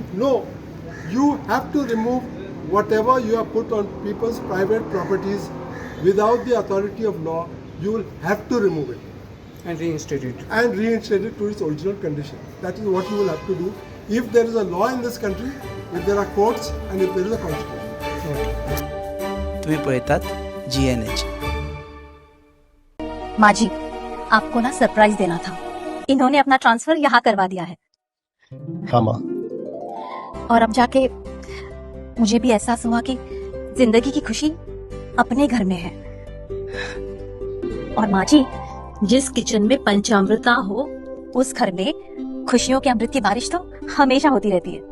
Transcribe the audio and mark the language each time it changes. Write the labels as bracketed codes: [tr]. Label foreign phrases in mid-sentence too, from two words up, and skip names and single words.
[en] No, you have to remove whatever you have put on people's private properties without the authority of law. You will have to remove it. And reinstate it. And reinstate it to its original condition. That is what you will have to do if there is a law in this country, if there are courts, and if there is a constitution. [mr] तुम्ही पळतात GNH. [hi] माजी, आपको ना सरप्राइज देना था. इन्होंने अपना ट्रांसफर यहाँ करवा दिया है. हाँ माँ. और अब जाके मुझे भी एहसास हुआ कि जिंदगी की खुशी अपने घर में है. और माँ जी, जिस किचन में पंचामृता हो, उस घर में खुशियों के अमृत की बारिश तो हमेशा होती रहती है.